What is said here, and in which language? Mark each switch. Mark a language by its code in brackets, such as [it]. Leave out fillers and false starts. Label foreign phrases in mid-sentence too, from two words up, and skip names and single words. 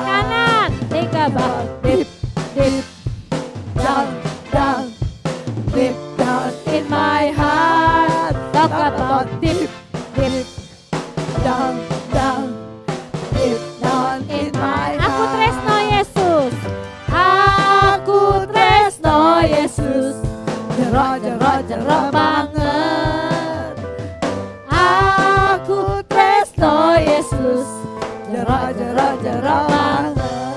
[en] kanan. Think about Deep, deep down, down, deep down in my heart. Talk about deep, deep down, down, deep down in my heart. [jv] Aku tresno Yesus. Aku tresno Yesus. Jero, jero, jero banget. Aku tresno Yesus. Jero, jero, jero banget.